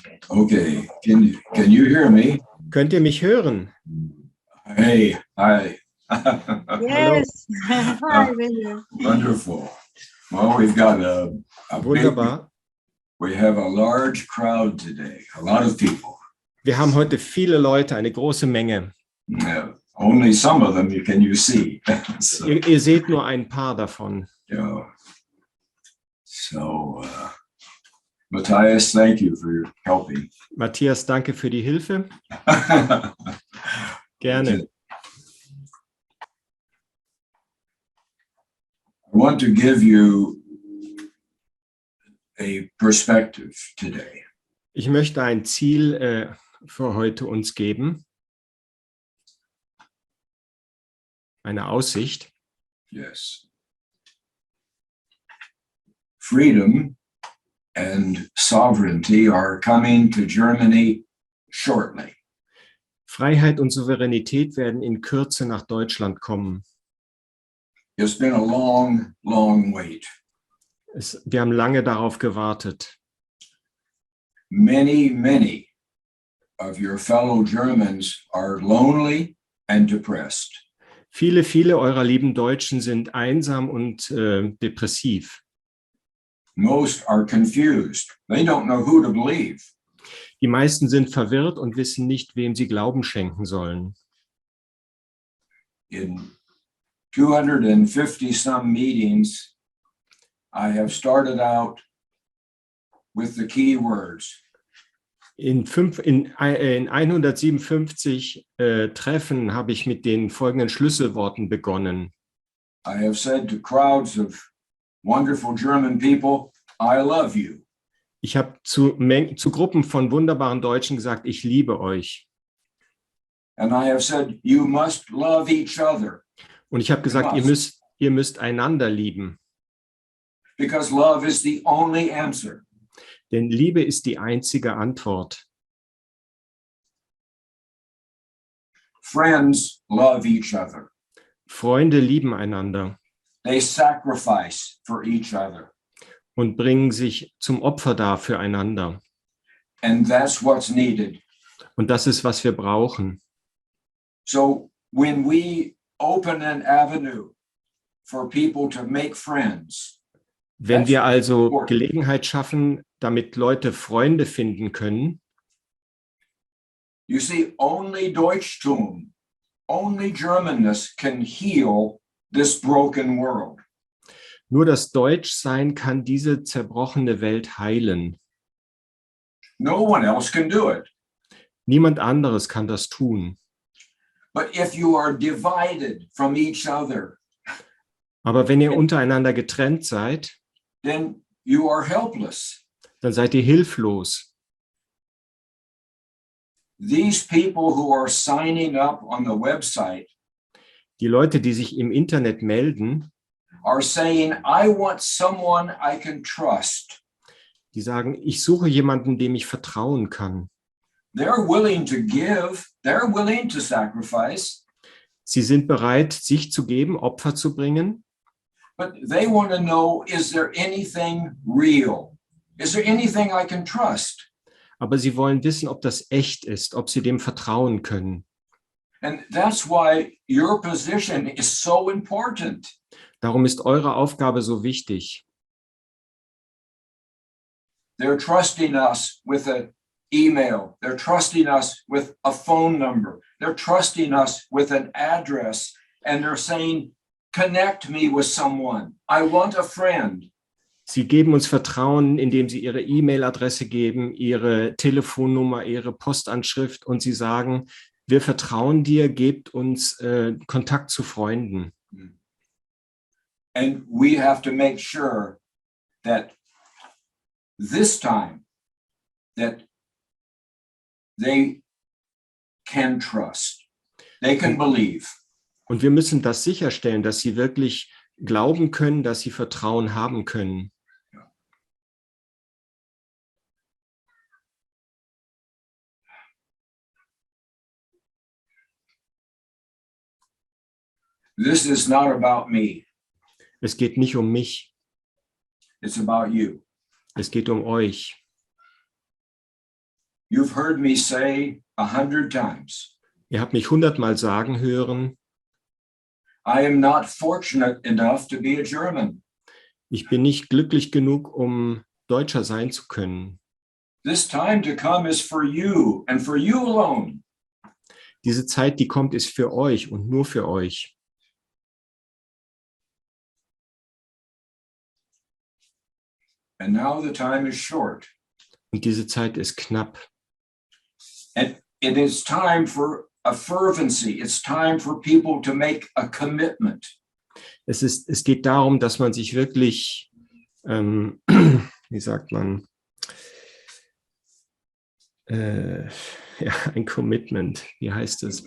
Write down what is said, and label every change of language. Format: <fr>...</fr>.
<en>Okay, can you hear me?</en> <de>Könnt ihr mich hören?</de> <en>Hey, hi. Yes. Hi, William. Wonderful. Well, we've got a big,</en> <de>Wunderbar.</de> <en>we have a large crowd today, a lot of people.</en> <de>Wir haben heute viele Leute, eine große Menge.</de> <en>Only some of them can you see. So,</en> <de>Ihr seht nur ein paar davon.</de> <en>yeah. So, Matthias, thank you for your helping.</en> <de>Matthias, danke für die Hilfe. Gerne.</de> <en>I want to give you a perspective today.</en> <de>Ich möchte ein Ziel für heute uns geben. Eine Aussicht.</de> <en>Yes. Freedom and sovereignty are coming to Germany shortly.</en> <de>Freiheit und Souveränität werden in Kürze nach Deutschland kommen.</de> <en>It's been a long, long wait.</en> <de>Wir haben lange darauf gewartet.</de> <en>Many, many of your fellow Germans are lonely and depressed.</en> <de>Viele, viele eurer lieben Deutschen sind einsam und depressiv.</de> <en>Most are confused. They don't know who to believe.</en> <de>Die meisten sind verwirrt und wissen nicht, wem sie Glauben schenken sollen.</de> <en>In 250 some meetings, I have started out with the key words.</en> <de>In 157 Treffen habe ich mit den folgenden Schlüsselworten begonnen.</de> <en>I have said to crowds of wonderful German people, I love you.</en> <de>Ich habe zu Gruppen von wunderbaren Deutschen gesagt, ich liebe euch.</de> <en>And I have said, you must love each other.</en> <de>Und ich habe gesagt, ihr müsst einander lieben.</de> <en>Because love is the only answer.</en> <de>Denn Liebe ist die einzige Antwort.</de> <en>Friends love each other.</en> <de>Freunde lieben einander</de> <en>They sacrifice for each other.</en> <de>und bringen sich zum Opfer dar füreinander.</de> <en>And that's what's needed.</en> <de>Und das ist, was wir brauchen.</de> <en>So when we open an avenue for people to make friends,</en> <de>Wenn wir also Gelegenheit schaffen, damit Leute Freunde finden können,</de> <en>you see, only Deutschtum, only Germanness can heal this broken world.</en> <de>nur das Deutschsein kann diese zerbrochene Welt heilen.</de> <en>No one else can do it.</en> <de>Niemand anderes kann das tun.</de> <en>But if you are divided from each other,</en> <de>Aber wenn ihr untereinander getrennt seid,</de> <en>then you are helpless.</en> <de>dann seid ihr hilflos.</de> <en>These people who are signing up on the website</en> <de>Die Leute, die sich im Internet melden,</de> <en>are saying, I want someone I can trust.</en> <de>die sagen, ich suche jemanden, dem ich vertrauen kann.</de> <en>They're willing to give, they're willing to sacrifice,</en> <de>Sie sind bereit, sich zu geben, Opfer zu bringen,</de> <en>but they want to know, is there anything real? Is there anything I can trust?</en> <de>aber sie wollen wissen, ob das echt ist, ob sie dem vertrauen können.</de> <en>And that's why your position is so important.</en> <de>Darum ist eure Aufgabe so wichtig.</de> <en>They're trusting us with an email. They're trusting us with a phone number. They're trusting us with an address. And they're saying, connect me with someone. I want a friend.</en> <de>Sie geben uns Vertrauen, indem sie ihre E-Mail-Adresse geben, ihre Telefonnummer, ihre Postanschrift und sie sagen, wir vertrauen dir, gebt uns Kontakt zu Freunden.</de> <en>And we have to make sure that this time that they can trust, they can believe.</en> <de>Und wir müssen das sicherstellen, dass sie wirklich glauben können, dass sie Vertrauen haben können.</de> <en>This is not about me.</en> <de>Es geht nicht um mich,</de> <en>It's about you.</en> <de>es geht um euch.</de> <en>You've heard me say 100 times,</en> <de>Ihr habt mich 100-mal sagen hören,</de> <en>I am not fortunate enough to be a German.</en> <de>ich bin nicht glücklich genug, um Deutscher sein zu können.</de> <en>This time to come is for you and for you alone.</en> <de>Diese Zeit, die kommt, ist für euch und nur für euch.</de> <en>And now the time is short.</en> <de>Und diese Zeit ist knapp.</de> <en>And it is time for a fervency. It's time for people to make a commitment.</en> <de>Es geht darum, dass man sich wirklich, wie sagt man, ja, ein Commitment, wie heißt es?</de>